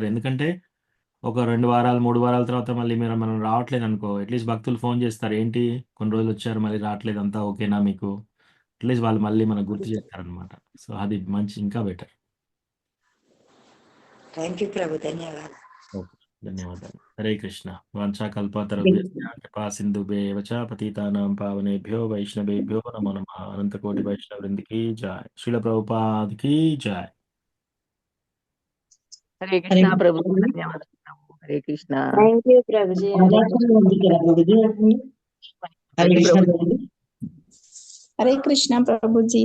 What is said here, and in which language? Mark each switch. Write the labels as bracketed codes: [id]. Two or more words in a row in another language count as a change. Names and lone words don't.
[te] ఎందుకంటే ఒక 2 వారాలు 3 వారాల తర్వాత మళ్ళీ మనం రావట్లేదు అనుకో, అట్లీస్ట్ భక్తులు ఫోన్ చేస్తారు, ఏంటి కొన్ని రోజులు వచ్చారు మళ్ళీ రావట్లేదు, అంతా ఓకేనా మీకు? అట్లీస్ట్ వాళ్ళు మళ్ళీ మనకు గుర్తు చేస్తారనమాట. సో అది మంచి, ఇంకా బెటర్. [en] Thank you [te] ప్రభు, ధన్యవాదాలు. ఓకే, ధన్యవాదాలు. హరే కృష్ణ. [sa] వాంఛా కల్పతరుభ్యశ్చ కృపా సింధుభ్యేవ చ పతితానాం పావనేభ్యో వైష్ణవేభ్యో నమో నమః. [te] అనంతకోటి వైష్ణవ వృందికి జై. శ్రీల ప్రభుపాదికి జై. హరే కృష్ణ ప్రభు. ధన్యవాదాలు. హరే కృష్ణ. [en] Thank you [te] ప్రభుజీ. హరే కృష్ణ ప్రభుజీ.